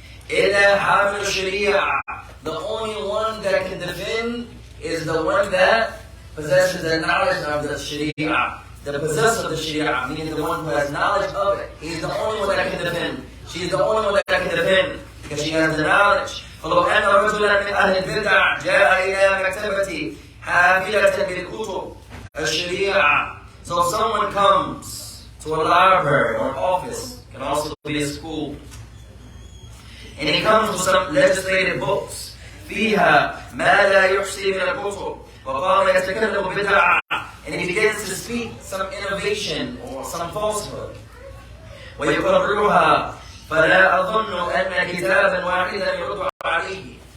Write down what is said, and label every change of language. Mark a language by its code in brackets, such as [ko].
[ar] إلا حامل الشريعة. [en] The only one that can defend is the one that possesses the knowledge of the Sharia. The possessor of the Sharia, meaning the one who has knowledge of it. He's the only one that can defend. She's the only one that can defend because she has the knowledge. [ar] فلو أن رجلا من أهل البدع جاء إلى مكتبتي حافلة بالكتب الشريعة. [en] So if someone comes to a library or an office, can also be a school, and he comes with some legislative books [ar] فيها ما لا يحصي من الكتب وقام يتكلم بدعة, [en] and he begins to speak some innovation or some falsehood, [ar] ويقررها فلا أظن أن كتابا واحدا يرد عليه.